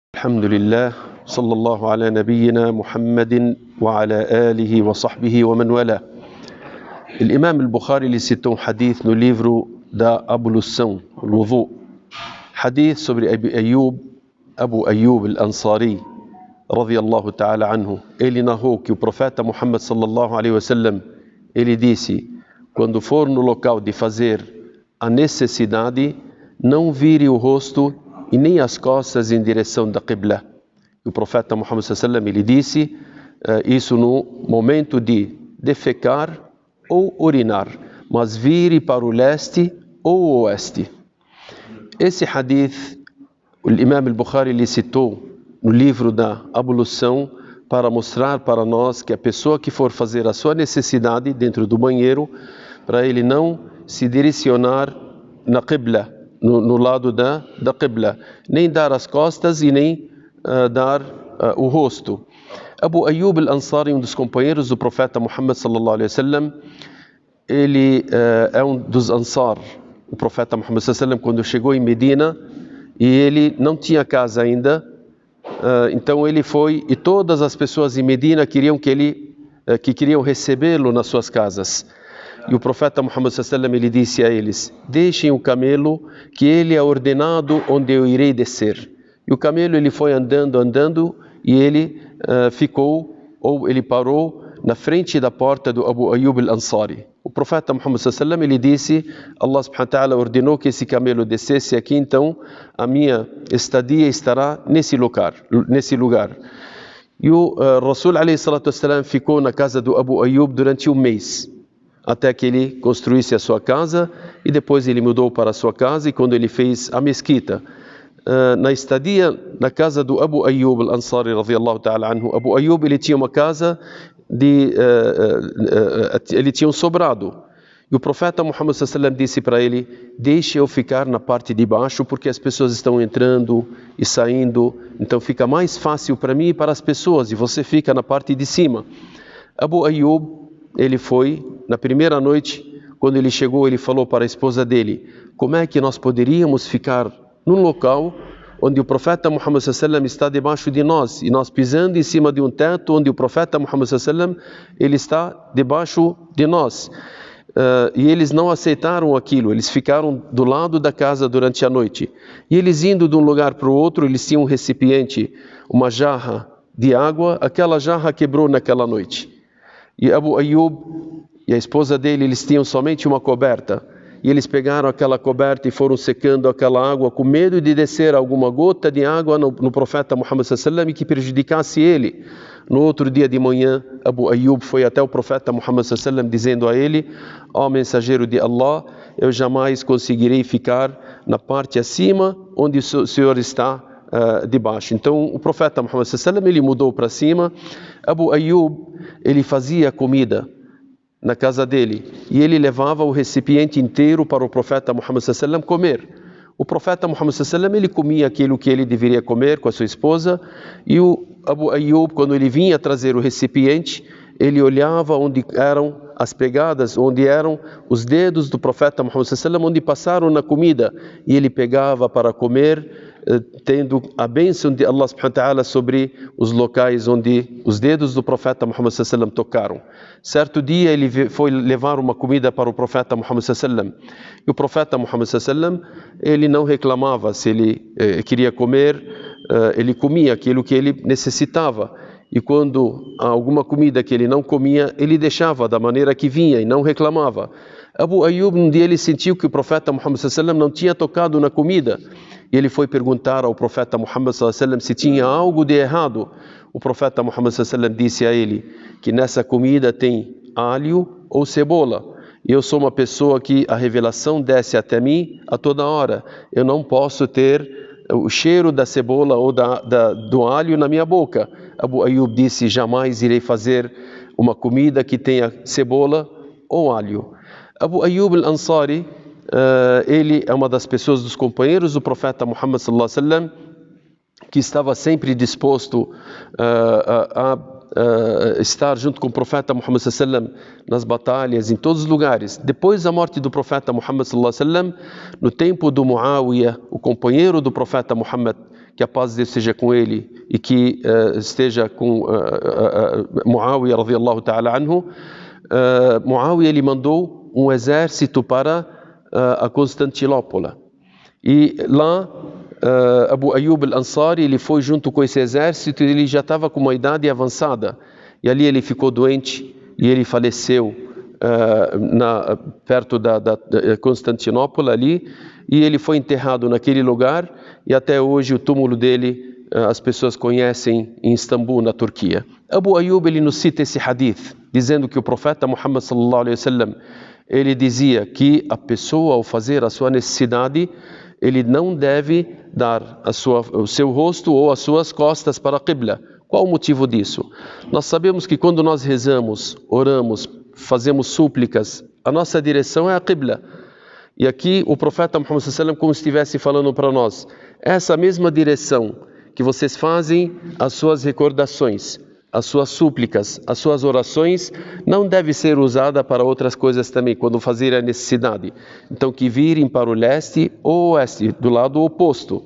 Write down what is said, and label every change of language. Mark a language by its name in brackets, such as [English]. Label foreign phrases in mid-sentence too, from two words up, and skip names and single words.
[Arabic] الحمد لله صلى الله على نبينا محمد وعلى آله وصحبه ومن والاه. [Portuguese] Imam al-Bukhari ele citou hadith no livro da ablução, o wudu. Hadith sobre Abu Ayyub al-Ansari, [Arabic] رضي الله تعالى عنه. [Portuguese] Ele narrou que o profeta Muhammad [Arabic] صلى الله عليه وسلم, [Portuguese] ele disse: quando for no local de fazer a necessidade, não vire o rosto e nem as costas em direção da Qibla. O profeta Muhammad [Arabic] صلى الله عليه وسلم, [Portuguese] ele disse isso no momento de defecar ou urinar, mas vire para o leste ou o oeste. Esse hadith, o Imam al-Bukhari ele citou no livro da ablução para mostrar para nós que a pessoa que for fazer a sua necessidade dentro do banheiro, para ele não se direcionar na Qibla, no lado da Qibla, nem dar as costas e nem dar o rosto. Abu Ayyub al-Ansari, um dos companheiros do profeta Muhammad [Arabic] صلى الله عليه وسلم, [Portuguese] ele é um dos Ansar. O profeta Muhammad [Arabic] صلى الله عليه وسلم, [Portuguese] quando chegou em Medina, e ele não tinha casa ainda, então ele foi, e todas as pessoas em Medina queriam queriam recebê-lo nas suas casas. E o profeta Muhammad [Arabic] صلى الله عليه وسلم, [Portuguese] ele disse a eles: deixem o camelo, que ele é ordenado onde eu irei descer. E o camelo ele foi andando, e ele ele parou na frente da porta do Abu Ayyub al-Ansari. O profeta Muhammad [Arabic] صلى الله عليه وسلم, [Portuguese] ele disse: Allah [Arabic] سبحانه وتعالى [Portuguese] ordenou que esse camelo descesse aqui, então a minha estadia estará nesse lugar. E o Rasul [Arabic] عليه الصلاة والسلام [Portuguese] ficou na casa do Abu Ayyub durante um mês, até que ele construísse a sua casa, e depois ele mudou para a sua casa, e quando ele fez a mesquita, na estadia na casa do Abu Ayyub al-Ansari [Arabic] رضي الله تعالى عنه, [Portuguese] Abu Ayyub ele tinha uma casa ele tinha um sobrado, e o profeta Muhammad [Arabic] صلى الله عليه وسلم [Portuguese] disse para ele: deixe eu ficar na parte de baixo, porque as pessoas estão entrando e saindo, então fica mais fácil para mim e para as pessoas, e você fica na parte de cima. Abu Ayyub, ele foi, na primeira noite, quando ele chegou, ele falou para a esposa dele: como é que nós poderíamos ficar num local onde o profeta Muhammad [Arabic] صلى الله عليه وسلم [Portuguese] está debaixo de nós, e nós pisando em cima de um teto onde o profeta Muhammad [Arabic] صلى الله عليه وسلم [Portuguese] ele está debaixo de nós. E eles não aceitaram aquilo, eles ficaram do lado da casa durante a noite. E eles indo de um lugar para o outro, eles tinham um recipiente, uma jarra de água, aquela jarra quebrou naquela noite. E Abu Ayyub e a esposa dele, eles tinham somente uma coberta. E eles pegaram aquela coberta e foram secando aquela água, com medo de descer alguma gota de água no profeta Muhammad [Arabic] صلى الله عليه وسلم [Portuguese] e que prejudicasse ele. No outro dia de manhã, Abu Ayyub foi até o profeta Muhammad [Arabic] صلى الله عليه وسلم [Portuguese] dizendo a ele: ó mensageiro de Allah, eu jamais conseguirei ficar na parte acima onde o senhor está debaixo. Então o profeta Muhammad [Arabic] صلى الله عليه وسلم [Portuguese] ele mudou para cima. Abu Ayyub ele fazia comida na casa dele, e ele levava o recipiente inteiro para o profeta Muhammad [Arabic] صلى الله عليه وسلم [Portuguese] comer. O profeta Muhammad [Arabic] صلى الله عليه وسلم [Portuguese] ele comia aquilo que ele deveria comer com a sua esposa, e o Abu Ayyub, quando ele vinha trazer o recipiente, ele olhava onde eram as pegadas, onde eram os dedos do profeta Muhammad [Arabic] صلى الله عليه وسلم, [Portuguese] onde passaram na comida, e ele pegava para comer, tendo a bênção de Allah [Arabic] سبحانه وتعالى [Portuguese] sobre os locais onde os dedos do profeta Muhammad [Arabic] صلى الله عليه وسلم [Portuguese] tocaram. Certo dia ele foi levar uma comida para o profeta Muhammad [Arabic] صلى الله عليه وسلم, [Portuguese] e o profeta Muhammad [Arabic] صلى الله عليه وسلم [Portuguese] ele não reclamava se ele queria comer, ele comia aquilo que ele necessitava. E quando há alguma comida que ele não comia, ele deixava da maneira que vinha e não reclamava. Abu Ayyub, um dia ele sentiu que o profeta Muhammad [Arabic] صلى الله عليه وسلم [Portuguese] não tinha tocado na comida, e ele foi perguntar ao profeta Muhammad [Arabic] صلى الله عليه وسلم [Portuguese] se tinha algo de errado. O profeta Muhammad [Arabic] صلى الله عليه وسلم [Portuguese] disse a ele que nessa comida tem alho ou cebola. E eu sou uma pessoa que a revelação desce até mim a toda hora. Eu não posso ter o cheiro da cebola ou do alho na minha boca. Abu Ayyub disse: jamais irei fazer uma comida que tenha cebola ou alho. Abu Ayyub al-Ansari, ele é uma das pessoas, dos companheiros do profeta Muhammad [Arabic] صلى الله عليه وسلم, [Portuguese] que estava sempre disposto a estar junto com o profeta Muhammad [Arabic] صلى الله عليه وسلم [Portuguese] nas batalhas, em todos os lugares. Depois da morte do profeta Muhammad [Arabic] صلى الله عليه وسلم, [Portuguese] no tempo do Muawiyah, o companheiro do profeta Muhammad, que a paz de Deus esteja com ele e que esteja com Muawiyah [Arabic] رضي الله تعالى عنه, [Portuguese] Muawiyah ele mandou um exército para a Constantinopla. E lá Abu Ayyub al-Ansari ele foi junto com esse exército e ele já estava com uma idade avançada. E ali ele ficou doente e ele faleceu perto da Constantinopla ali, e ele foi enterrado naquele lugar, e até hoje o túmulo dele as pessoas conhecem em Istambul, na Turquia. Abu Ayyub ele nos cita esse hadith, dizendo que o profeta Muhammad [Arabic] صلى الله عليه وسلم, [Portuguese] ele dizia que a pessoa ao fazer a sua necessidade, ele não deve dar o seu rosto ou as suas costas para a Qibla. Qual o motivo disso? Nós sabemos que quando nós rezamos, oramos, fazemos súplicas, a nossa direção é a Qibla. E aqui o profeta Muhammad [Arabic] صلى الله عليه وسلم [Portuguese] como estivesse falando para nós, essa mesma direção que vocês fazem as suas recordações, as suas súplicas, as suas orações, não deve ser usada para outras coisas também, quando fazer a necessidade. Então que virem para o leste ou oeste, do lado oposto.